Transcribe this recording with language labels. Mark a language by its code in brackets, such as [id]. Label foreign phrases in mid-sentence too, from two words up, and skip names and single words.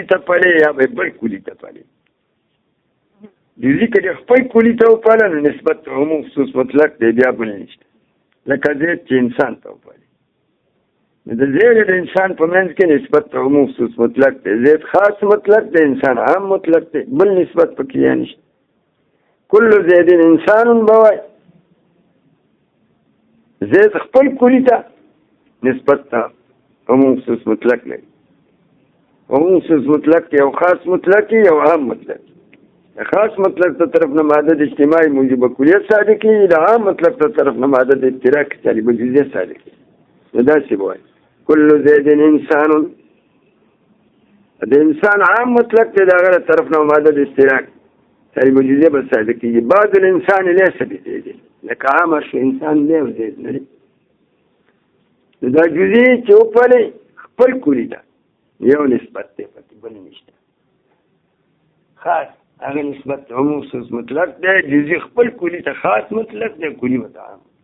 [ps] ته پالي یا به بل کلی ته پالي جزئی که خپل کلی ته وپاله نو نسبت عموم خصوص مطلق دی بیا بل نشته لکه زید چې انسان ته وپالي نو د زید د انسان په منځ کې نسبت عموم خصوص مطلق دی زید خاص مطلق دی انسان عام مطلق دی بل نسبت پکې یا نشته [ar] کل زید انسان [ps] بوای زید خپل کلی ته نسبت ته عموم خصوص مطلق لري. عموم خصوص مطلق کې یو خاص مطلق یو عام مطلق. خاص مطلق ته طرف نه ماده د اجتماعي موجب کلیت صادق کی، د عام مطلق ته طرف نه ماده د اشتراک طالب جزئیه صادق کی. دا څه وایي [ar] کل زید انسان، [ps] د انسان عام مطلق ته دا غره طرف نه ماده د اشتراک طالب جزئیه به صادق کی. [ar] بعض الانسان ليس بزید، [ps] لکه عام شو انسان له زید نه دا جزئی چې په خپل کلی ده یو نسبت دی پکې بل نشته. خاص هغه نسبت عموم خصوص مطلق دی، جزئی خپل کلی ته خاص مطلق دی، کلی ته عام.